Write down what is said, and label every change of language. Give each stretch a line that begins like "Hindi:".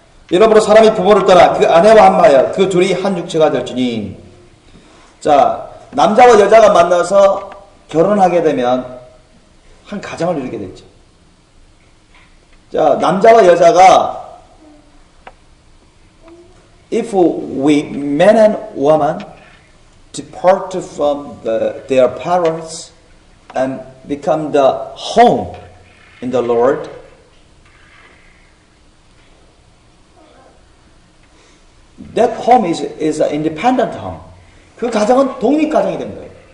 Korean: 이러므로 사람이 부모를 떠나 그 아내와 한마하여 그 둘이 한 육체가 될지니. 자, 남자와 여자가 만나서 결혼하게 되면 한 가정을 이루게 되죠. 자, 남자와 여자가
English: if we man and woman depart from their parents and become the home in the Lord, that home is an independent home.
Korean: 그 가정은 독립가정이 된 거예요.